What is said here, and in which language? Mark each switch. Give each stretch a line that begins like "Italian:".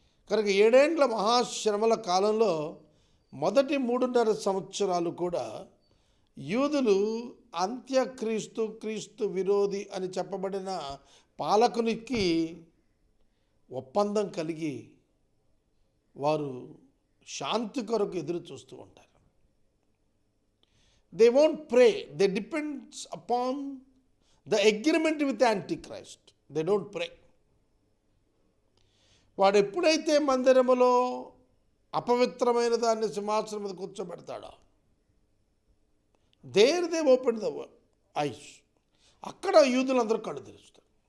Telugu: కనుక 7 ఏండ్ల మహాశ్రమల కాలంలో మొదటి 3.5 సంవత్సరాలు కూడా యూదులు అంత్యక్రీస్తు, క్రీస్తు విరోధి అని చెప్పబడిన పాలకునికి ఒప్పందం కలిగి వారు శాంతి కొరకు ఎదురు చూస్తూ ఉంటారు.
English: They won't pray. They depends upon the agreement with the Antichrist. They don't pray.
Telugu: వాడు ఎప్పుడైతే మందిరములో అపవిత్రమైన దాన్ని సింహాసనం మీద కూర్చోబెడతాడో,
English: there they open the eyes,
Telugu: అక్కడ యూదులందరూ కళ్ళు తెరుస్తారు.